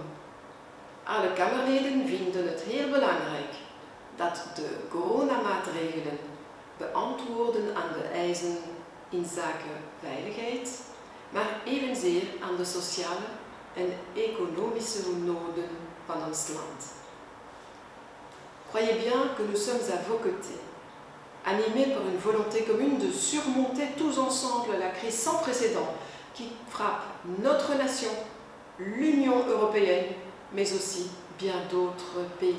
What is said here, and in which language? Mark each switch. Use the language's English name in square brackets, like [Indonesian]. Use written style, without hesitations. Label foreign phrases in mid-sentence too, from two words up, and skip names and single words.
[Dutch] Alle Kamerleden vinden het heel belangrijk dat de coronamaatregelen beantwoorden aan de eisen in zaken veiligheid, maar evenzeer aan de sociale en économische noden van ons land. [French] Croyez bien que nous sommes à vos côtés, animés par une volonté commune de surmonter tous ensemble la crise sans précédent qui frappe notre nation, l'Union européenne, mais aussi bien d'autres pays.